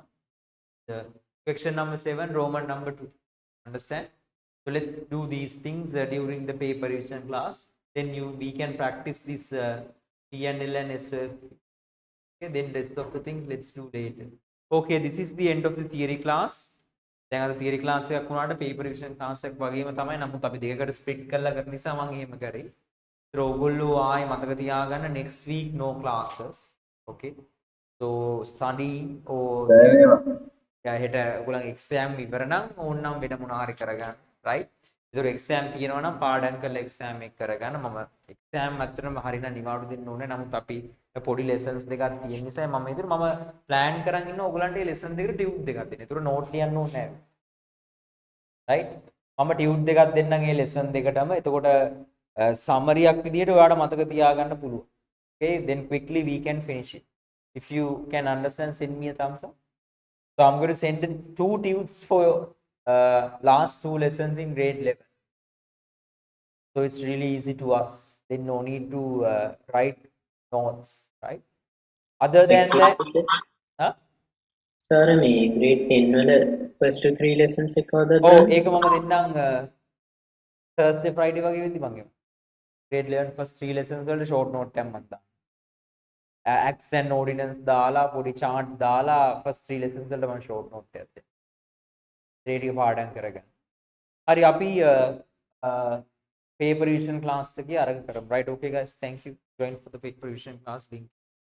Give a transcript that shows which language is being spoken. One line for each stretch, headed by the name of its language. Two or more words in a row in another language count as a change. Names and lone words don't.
English: The question number 7, Roman number 2. Understand? So let's do these things during the paper revision class. Then we can practice this PNL and SFP. Okay, then rest of the things let's do later. Okay, this is the end of the theory class.
Sinhala: දැන් අද
English: theory class
Sinhala: එකක් වුණාට
English: paper revision class
Sinhala: එකක් වගේම තමයි. නමුත් අපි දෙකකට split කරලා කරන නිසා මම එහෙම කරේ. ඒතර ඔයගොල්ලෝ ආයි මතක තියාගන්න
English: next week no classes.
Sinhala: Okay.
English: So study or
Sinhala: හෙට ඔයගොල්ලන් exam ඉවර නම් ඕනනම් වෙන මොනවා හරි කරගන්න. right? ඒතර exam තියෙනවා නම් පාඩම් කරලා exam එක කරගන්න. මම exam අතරම හරියට නිවාඩු දෙන්න ඕනේ. නමුත් අපි පොඩි lessons දෙකක් තියෙන නිසා මම plan කරන් ඉන්න ඔයගලන්ට මේ lesson දෙකට tube දෙකක් දෙන්න. ඒතර note ලියන්න ඕනේ නැහැ. right? මම tube දෙකක් දෙන්නම් මේ lesson දෙකටම. එතකොට summary එකක් විදියට ඔයාලට මතක තියාගන්න පුළුවන්.
English: Okay, then quickly we can finish it. If you can understand, send me a thumbs up. So I'm going to send in 2 tubes for last 2 lessons in grade 11. So it's really easy to us. Then no need to write notes, right? Other than that, huh? Sir, me grade 10 වල first 3 lessons
Sinhala: එක කවදාද? Oh, ඒක මම දෙන්නම් Thursday Friday වගේ වෙද්දි මම
English: grade 11 first 3 lessons
Sinhala: වලට
English: short note
Sinhala: එකක් මම දාන්න.
English: Acts and ordinance
Sinhala: දාලා පොඩි chart දාලා
English: first 3 lessons
Sinhala: වලට මම
English: short note
Sinhala: එකක් දෙන්න. ඒ ටික පාඩම් කරගන්න. හරි අපි paper revision class එකේ අරගෙන කරමු.
English: Right, okay guys, thank you. Join for the paper revision class link.